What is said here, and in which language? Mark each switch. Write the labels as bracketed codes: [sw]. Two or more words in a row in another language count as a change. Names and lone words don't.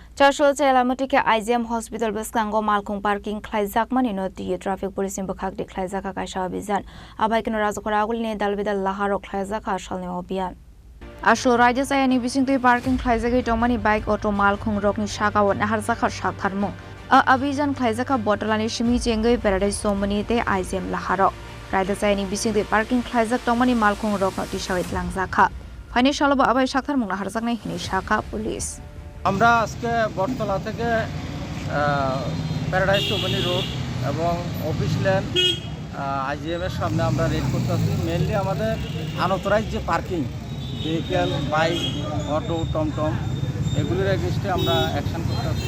[trp] Chasalo Chaya Lamatwi IGM Hospital Bwskango Malkhung Parking Khlaijakmani Noti [en] Traffic Police [trp] Bwkhaktwi Khlaijakha Kaisa Abhijan Abohaikheno Rajakhor Agulini Dalbidal Laharo Khlaijakha Abhijan Aslo Raja Chayani bisingtwi parking Khlaijakha Tomani [en] bike auto [trp] Malkhung rokni sakawat naharjakha saktharmung Abhijan Khlaijakha Botolani Shimi Chengoi Paradise Somani te IGM Laharo Raja Chayani bisingtwi parking Khlaijak Tomani Malkhung rokno tisawit langjakha Phani salobo abai saktharmung naharjaknai hini saka police [bn] আমরা আজকে বটতলা থেকে প্যারাডাইস চৌমনি রোড এবং অফিস ল্যান্ড আইজিএমের সামনে আমরা রেড করতেছি মেনলি আমাদের আনঅথরাইজড যে [en] parking vehicle bike auto [bn] টমটম এগুলির এগেইনস্টে আমরা অ্যাকশন করতেছি